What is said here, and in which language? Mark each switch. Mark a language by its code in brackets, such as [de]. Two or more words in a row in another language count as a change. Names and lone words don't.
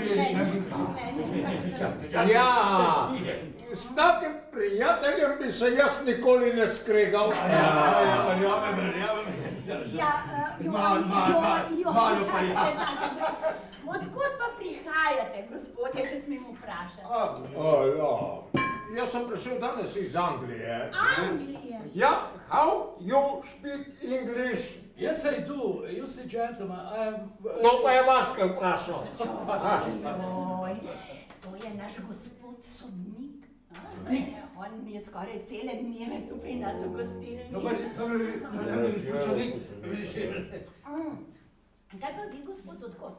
[sl] Ja, s takim prijateljem bi se jaz nikoli ne skregal. Verjamem. Malo pa ja. Odkud pa prihajate, gospodje, če smem vprašati? Jaz sem prišel danes iz Anglije. Anglije? Ja, [en] how you speak English? Yes, I do. You see, gentlemen, I have... [sl] To pa je vas kaj vprašal. Joj, to je naš gospod sodnik. On mi je skoraj cele dneve tu pri nas v gostilni. Kaj pa vi, gospod, odkot?